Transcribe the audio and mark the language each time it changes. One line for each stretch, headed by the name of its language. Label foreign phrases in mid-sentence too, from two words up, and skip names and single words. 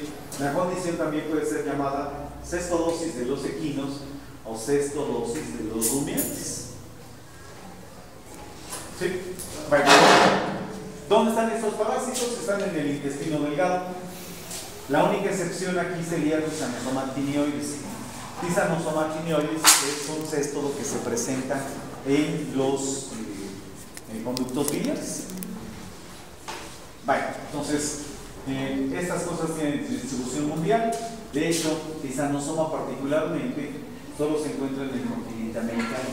Spanish: La condición también puede ser llamada cestodosis de los equinos o cestodosis de los rumiantes. ¿Sí? Bueno, ¿dónde están estos parásitos? Están en el intestino delgado. La única excepción aquí sería Tisanosoma actinioides. Tisanosoma actinioides es un céstodo que se presenta en los conductos biliares. Bueno, entonces, estas cosas tienen distribución mundial. De hecho, Tisanosoma particularmente solo se encuentra en el continente americano.